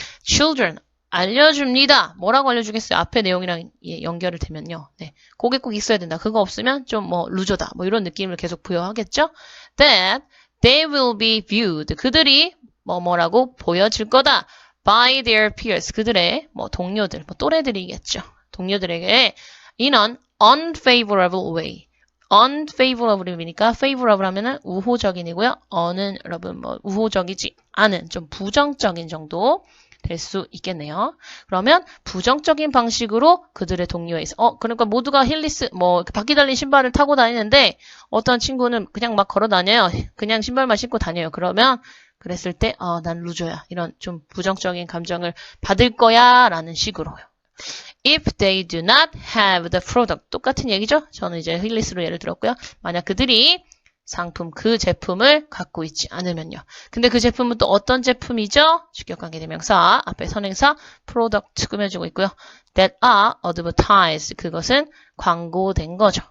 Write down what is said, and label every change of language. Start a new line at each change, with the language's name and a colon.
Korean: children, 알려줍니다. 뭐라고 알려주겠어요? 앞에 내용이랑 연결을 되면요. 네, 그게 꼭 있어야 된다. 그거 없으면 좀 뭐, 루저다. 뭐, 이런 느낌을 계속 부여하겠죠?
English: that, they will be viewed.
Korean: 그들이 뭐라고 보여질 거다.
English: by their peers.
Korean: 그들의 뭐 동료들, 뭐 또래들이겠죠. 동료들에게
English: in an unfavorable way.
Korean: unfavorable이니까 favorable 하면은 우호적인이고요. un은 여러분 뭐 우호적이지 않은 좀 부정적인 정도 될 수 있겠네요. 그러면 부정적인 방식으로 그들의 동료에 있어. 그러니까 모두가 힐리스, 뭐, 바퀴 달린 신발을 타고 다니는데 어떤 친구는 그냥 막 걸어 다녀요. 그냥 신발만 신고 다녀요. 그러면 그랬을 때, 난 루저야. 이런 좀 부정적인 감정을 받을 거야. 라는 식으로요.
English: If they do not have the product.
Korean: 똑같은 얘기죠? 저는 이제 힐리스로 예를 들었고요. 만약 그들이 상품, 그 제품을 갖고 있지 않으면요. 근데 그 제품은 또 어떤 제품이죠? 주격관계대명사, 앞에 선행사, product 꾸며주고 있고요.
English: that are advertised.
Korean: 그것은 광고된 거죠.